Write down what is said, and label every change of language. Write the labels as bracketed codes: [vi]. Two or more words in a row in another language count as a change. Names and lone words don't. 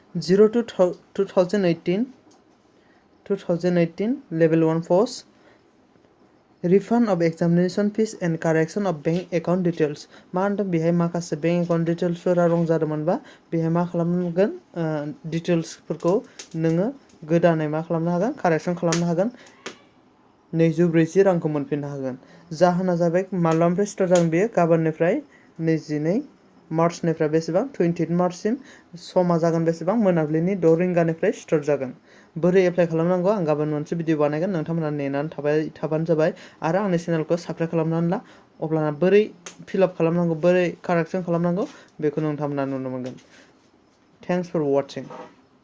[en] 02/2018 level 1 post refund of examination fees and correction of bank account details [brx] मा होनदों बेहाय माखासे [en] bank account डिटेल्सफोरा रं [brx] जादोंमोनबा बेहाय मा खालामनांगोन डिटेल्सफोरखौ नोङो गोदानै मा खालामनो हागोन कारेक्सन खालामनो हागोन 240 रांखौ मोनफिननो हागोन जाहोना जाबाय माब्लानिफ्राय स्टार्ट जागोन बेयो गाबोननिफ्राय 22 मार्चनिफ्राय बेसेबां 28 मार्चसिम समा जागोन बेसेबां मोनाबिलिनि 6 रिंगानिफ्राय स्टार्ट जागोन बोरै एप्लाइ खालामनांगौ आं गाबोन मोनसे भिडिअ बानायगोन नोंथांमोना नेनानै थाबानो जाबाय आरो आंनि चेनेलखौ साबस्क्राइब खालामनानै ला अब्लाना बोरै फिलआप खालामनांगौ बोरै कारेक्सन खालामनांगौ बेखौ नोंथांमोना नुनो मोनगोन [en] thanks for watching